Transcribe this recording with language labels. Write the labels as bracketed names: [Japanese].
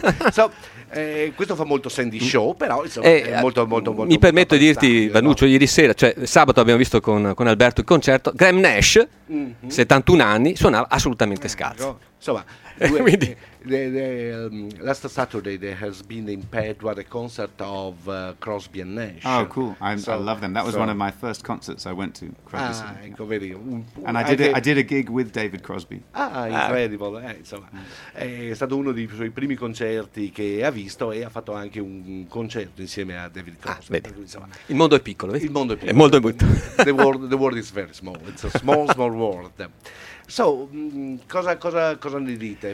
[Italian] So, questo fa molto Sandy Show, però insomma, è molto, molto, molto. Mi permetto di dirti, Vannuccio, no? Ieri sera, cioè sabato, abbiamo visto con Alberto il concerto. Graham Nash, mm-hmm, 71 anni, suonava assolutamente scalzo. Insomma. Quindi. [English] Last Saturday there has been in Padua the concert of Crosby and Nash. Oh, cool! I love them. That was one of my first concerts I went to. Crosby. [Italian] Ah, ecco, vedi. [English] And I did a gig with David Crosby. [Italian] Ah, incredibile! Insomma, è stato uno dei suoi primi concerti che ha visto, e ha fatto anche un concerto insieme a David Crosby. Ah, vedi. Il mondo è piccolo, vedi? Il mondo è piccolo. È molto brutto. [English] The world is very small. It's a small world. So, [Italian] cosa ne dite?